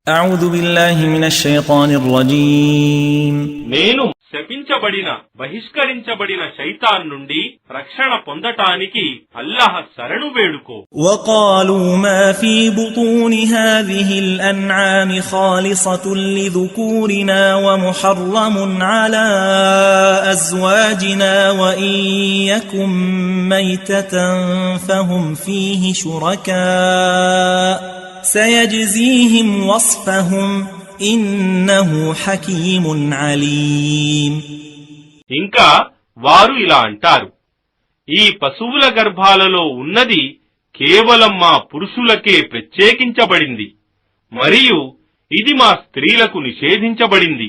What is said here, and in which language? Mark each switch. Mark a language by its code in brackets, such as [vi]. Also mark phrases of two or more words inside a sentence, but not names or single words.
[ar] أعوذ بالله من الشيطان الرجيم [te] నేను శపించబడిన బహిష్కరించబడిన శైతాన్ నుండి రక్షణ పొందటానికి అల్లాహ్ శరణు వేడుకో. [ar] وقالوا ما في بطون هذه الأنعام خالصة لذكورنا ومحرم على أزواجنا وإن يكن ميتة فهم فيه شركاء سيجزيهم وصفهم إنه حكيم عليم. [te] ఇంకా వారు ఇలా అంటారు, ఈ పశువుల గర్భాలలో ఉన్నది కేవలం మా పురుషులకే ప్రత్యేకించబడింది మరియు ఇది మా స్త్రీలకు నిషేధించబడింది.